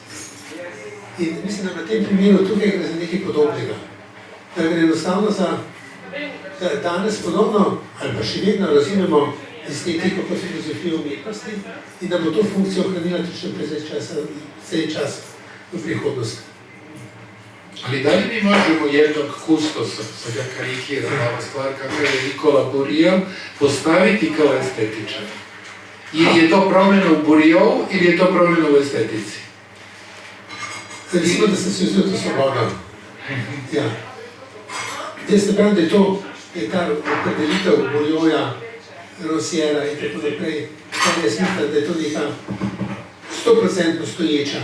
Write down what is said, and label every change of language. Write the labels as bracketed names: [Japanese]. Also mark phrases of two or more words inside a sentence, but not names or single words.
[Slovenian] In mislim, da na tem primeru tukaj gre za nekaj podobnega. Da gre enostavno za, da danes podobno, ali pa še vedno razumemo estetiko kot filozofijo umetnosti in da bo to funkcijo ohranila tudi še precej časa v prihodnosti. [Serbian] Ali da li mi možemo jednog kustosa, sad ja karikiram ova stvar, kako je Nicolas Bourriaud, postaviti kao estetičar? Ili je to promjena u Bourriaudu ili je to promjena u estetici? [Slovenian] Recimo, da sem se vzel to svobodo. Ja. Jaz ne pravim, da je to, je ta opredelitev Bourriauda, Rancièra in tako naprej, da je to neka 100% stoječa.